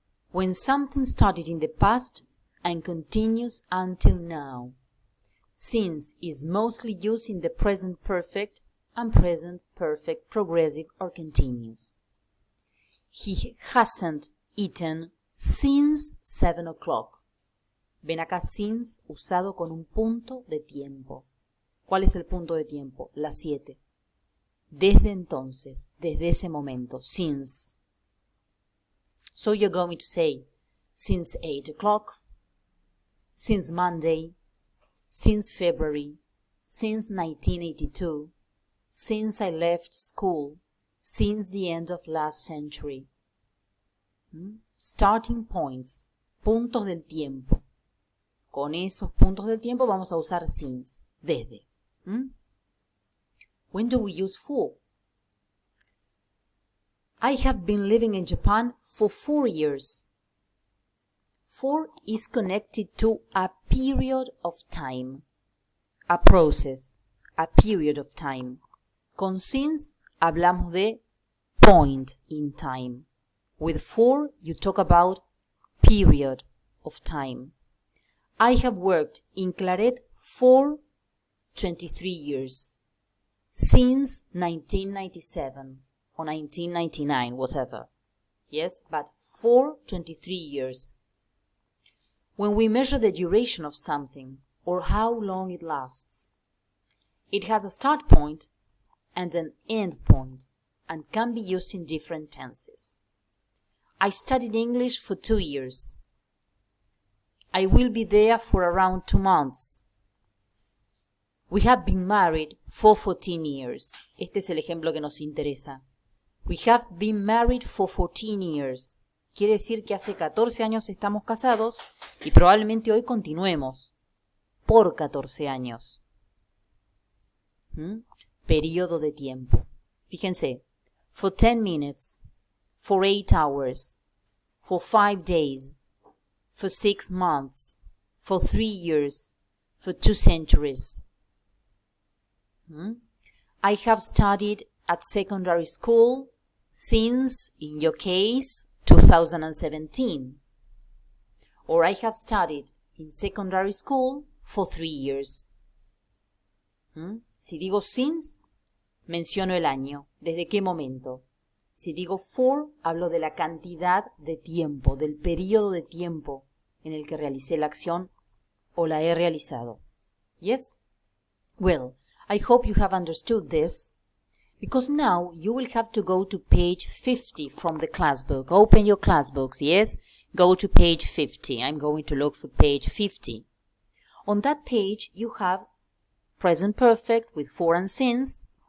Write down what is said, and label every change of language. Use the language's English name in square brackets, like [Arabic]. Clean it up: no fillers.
[English] When something started in the past and continues until now. Since is mostly used in the present perfect and present perfect progressive or continuous. He hasn't eaten since 7 o'clock. [Spanish] Ven acá, since usado con un punto de tiempo. ¿Cuál es el punto de tiempo? Las 7. Desde entonces, desde ese momento, since. [English] So you're going to say, since 8 o'clock, since Monday, since February, since 1982, since I left school, since the end of last century. Starting points, [Spanish] puntos del tiempo. Con esos puntos del tiempo vamos a usar since, desde. [English] When do we use for? I have been living in Japan for 4 years. For is connected to a period of time, a process, a period of time. [Spanish] Con since hablamos de [English] point in time. With for, you talk about period of time. I have worked in Claret for 23 years. Since 1997 or 1999, whatever. Yes, but for 23 years. When we measure the duration of something or how long it lasts, it has a start point and an end point and can be used in different tenses. I studied English for 2 years. I will be there for around 2 months. We have been married for 14 years. [Spanish] Este es el ejemplo que nos interesa. [English] We have been married for 14 years. [Spanish] Quiere decir que hace 14 años estamos casados y probablemente hoy continuemos por 14 años. Periodo de tiempo. [English] Fíjense, for 10 minutes, for 8 hours, for 5 days, for 6 months, for 3 years, for 2 centuries. I have studied at secondary school since, in your case, 2017. Or I have studied in secondary school for 3 years. [Spanish] Si digo since, menciono el año. ¿Desde qué momento? Si digo for, hablo de la cantidad de tiempo, del periodo de tiempo en el que realicé la acción o la he realizado. [English] Yes? Well, I hope you have understood this, because now you will have to go to page 50 from the class book. Open your class books, yes? Go to page 50. I'm going to look for page 50. On that page, you have present perfect with for and since.